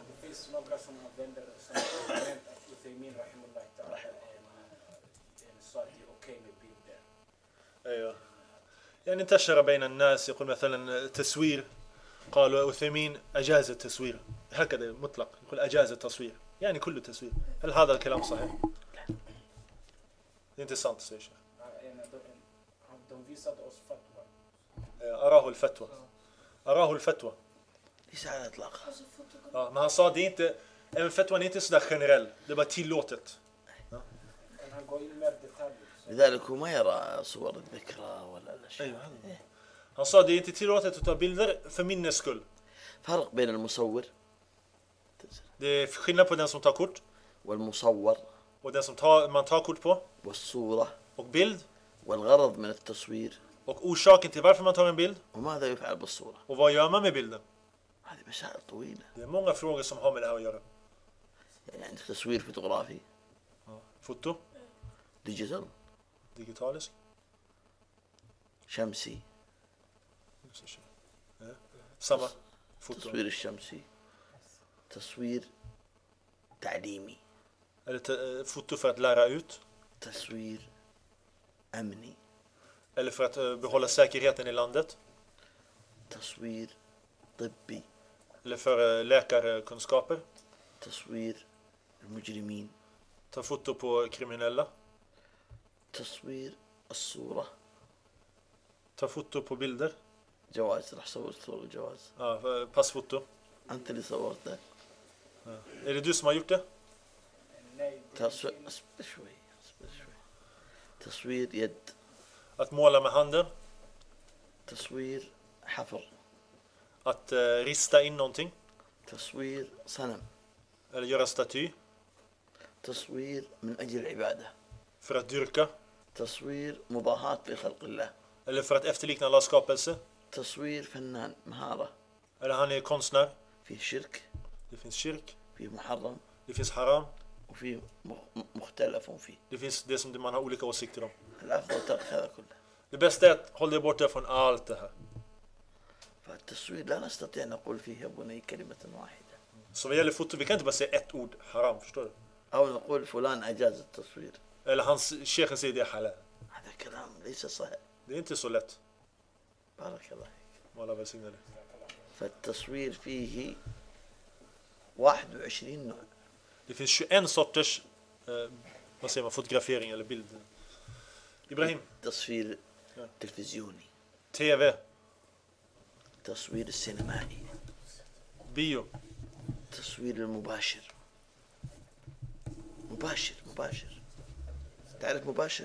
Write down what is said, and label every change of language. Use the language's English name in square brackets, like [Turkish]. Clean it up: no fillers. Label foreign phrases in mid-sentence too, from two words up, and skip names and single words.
[Swedish] finns några som använder som argument att Uthaymin [Arabic] رحمه الله تعالى [Swedish] sa att det är okej med bilder. [Arabic] ايوه يعني انتشر بين الناس يقول مثلا تصوير قالوا عثيمين اجاز التصوير هكذا مطلق يقول اجاز التصوير يعني كله تصوير هل هذا الكلام صحيح؟ [Swedish] Det är intressant att säga. De visade oss fatwa. [Arabic] أراه الفتوى ليس على الإطلاق. [Swedish] Ja, men han sa det är inte, även fatwan är inte sådär generell, det är bara tillåtet. Han går in mer detaljer. [Arabic] لذلك هو ما يرى صور الذكرى ولا الأشياء. [Swedish] Han sa det är inte tillåtet att ta bilder för minnes skull. [Arabic] فرق بين المصور [Swedish] Det är skillnad på den som tar kort [Arabic] والمصور [Swedish] och den som man tar kort på [Arabic] والصورة [Swedish] och bild [Arabic] والغرض من التصوير [Swedish] och orsaken till varför man tar en bild [Arabic] وماذا يفعل بالصورة. [Swedish] och vad gör man med bilden. [Arabic] هذه مسائل طويلة. [Swedish] Det är många frågor som har med det här att göra. [Arabic] يعني عندك تصوير فوتوغرافي [Swedish] Foto, [Arabic] ديجيتال [Swedish] digitalisk, [Arabic] شمسي [Swedish] samma foto. [Arabic] تصوير الشمسي تصوير تعليمي [Swedish] Eller foto för att lära ut [Arabic] تصوير أمني [Swedish] eller för att behålla säkerheten i landet [Arabic] تصوير طبي [Swedish] eller för läkarkunskaper. [Arabic] تصوير المجرمين [Swedish] Ta foto på kriminella. [Arabic] تصوير الصورة [Swedish] Ta foto på bilder. [Arabic] جواز راح صور صورة الجواز [Swedish] Ja, passfoto. [Arabic] أنت اللي صورته [Swedish] Är det du som har gjort det? Nej, [Arabic] تصوير اصبر شوي تصوير يد [Swedish] Att måla med handen. [Arabic] تصوير حفر [Swedish] Att rista in någonting. [Arabic] تصوير صنم [Swedish] Eller göra staty. [Arabic] تصوير من أجل العبادة [Swedish] För att dyrka. [Arabic] تصوير مضاهاة بخلق الله [Swedish] Eller för att efterlikna Allahs skapelse. [Arabic] تصوير فنان مهارة [Swedish] Eller han är konstnär. [Arabic] فيه شرك [Swedish] Det finns kyrk. [Arabic] فيه محرم [Swedish] Det finns haram. [Arabic] وفيه مختلف فيه. [Swedish] Det finns det som man har olika åsikter om. [Arabic] الأفضل ترك هذا كله. [Swedish] Det bästa är att hålla dig borta från allt det här. [Arabic] فالتصوير لا نستطيع نقول فيه يا بني كلمة واحدة [Swedish] Så vad gäller foto, vi kan inte bara säga ett ord haram, förstår du? [Arabic] أو نقول فلان أجاز التصوير. [Swedish] Eller hans chefen säger det är halal. [Arabic] هذا كلام ليس صحيح. [Swedish] Det är inte så lätt. [Arabic] بارك الله فيك. [Swedish] Alla välsignar det. [Arabic] فالتصوير فيه 21 نوع. [Swedish] Det finns 21 sorters vad säger man, fotografering eller bild. Ibrahim, [Arabic] تصوير تلفزيوني [Swedish] TV, [Arabic] تصوير السينمائي [Swedish] bio, [Arabic] تصوير المباشر مباشر تعرف مباشر